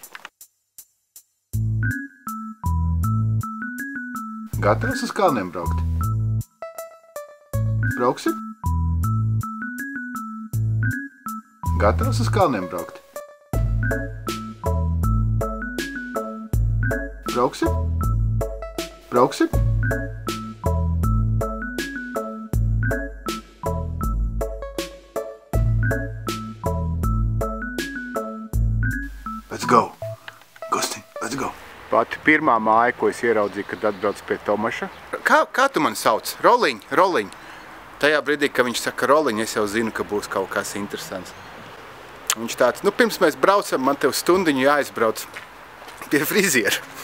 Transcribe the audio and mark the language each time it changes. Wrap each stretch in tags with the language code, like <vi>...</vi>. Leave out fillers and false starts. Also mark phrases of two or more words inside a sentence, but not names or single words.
<lv>Gatavs uz kalniem braukt? Brauksim? Gatavs uz kalniem braukt? Brauksim? Brauksim?</lv> <en>Let's go! Gustiņ, let's go!</en> <lv>Pati pirmā māja, ko es ieraudzīju, kad atbraucu pie Tomaša. Kā tu mani sauc? Roliņ. Tajā brīdī, kad viņš saka Roliņ, es jau zinu, ka būs kaut kas interesants. Viņš tāds, pirms mēs braucam, man tev stundiņu jāizbrauc pie friziera.</lv>